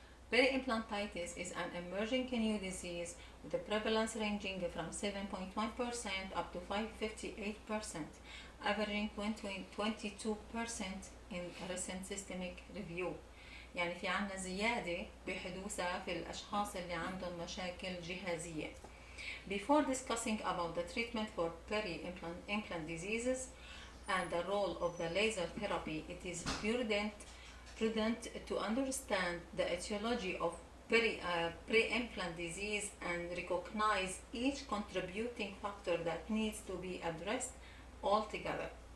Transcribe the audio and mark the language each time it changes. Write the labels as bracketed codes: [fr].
[en] Peri-Implantitis is an emerging new disease with a prevalence ranging from 7.1% up to 558%, averaging 22% in recent systemic review. [ar] يعني في عنا زيادة بحدوثها في الأشخاص اللي عندهم مشاكل جهازية. [en] Before discussing about the treatment for peri-implant diseases and the role of the laser therapy, it is prudent to understand the etiology of pre-implant disease and recognize each contributing factor that needs to be addressed altogether.